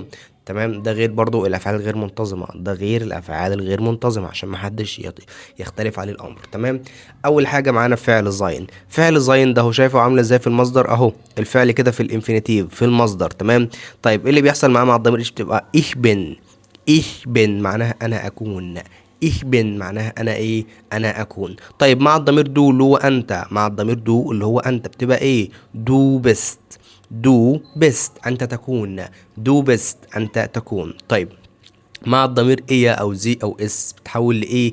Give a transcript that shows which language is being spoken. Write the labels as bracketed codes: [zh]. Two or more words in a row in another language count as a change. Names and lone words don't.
[ar] تمام، ده غير برضو الافعال الغير منتظمه، ده غير الافعال الغير منتظمه عشان محدش يختلف عليه الامر. تمام. اول حاجه معانا فعل زين. فعل زين ده هو شايفه عامله ازاي في المصدر اهو، الفعل كده في الانفينيتيف في المصدر. تمام. طيب، ايه اللي بيحصل معاه مع الضمير؟ ايش بتبقى؟ [de] ich bin. ich bin [ar] معناها انا اكون. [de] ich bin [ar] معناها انا ايه؟ انا اكون. طيب، مع الضمير دو اللي هو انت، مع الضمير دو اللي هو انت بتبقى ايه؟ [de] du bist. du bist [ar] انت تكون. [de] du bist [ar] انت تكون. طيب، مع الضمير ايه او زي او اس بتحول لايه؟